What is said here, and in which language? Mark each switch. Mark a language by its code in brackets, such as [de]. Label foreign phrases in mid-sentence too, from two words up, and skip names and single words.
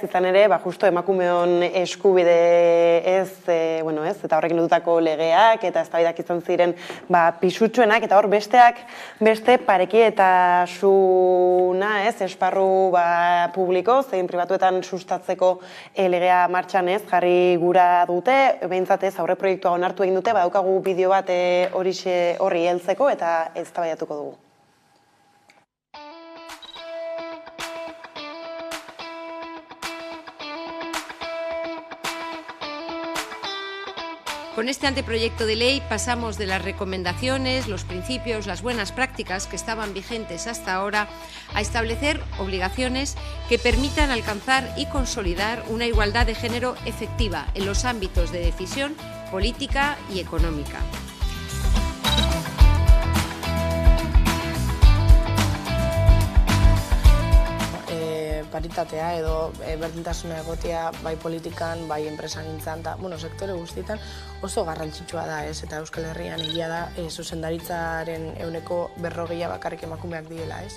[eu] Izan ere, justo emakumeon eskubide ez, eta horrekin lotutako legeak eta eztabaidak izan ziren pisutsuenak, eta hor beste parekietasuna, ez? Esparru publiko, zein pribatuetan sustatzeko legea martxan, ez? Jarri gura dute, behintzat ez, aurre proiektua onartu egin dute, badaukagu bideo bat horri heltzeko eta eztabaidatuko dugu. [es] Con este anteproyecto de ley pasamos de las recomendaciones, los principios, las buenas prácticas que estaban vigentes hasta ahora a establecer obligaciones que permitan alcanzar y consolidar una igualdad de género efectiva en los ámbitos de decisión política y económica. [eu] Paritatea edo berdintasuna egotea bai politikan, bai enpresagintzan eta sektore guztietan oso garrantzitsua da, ez? Eta Euskal Herrian egia da zuzendaritzaren 40% bakarrik emakumeak direla, ez?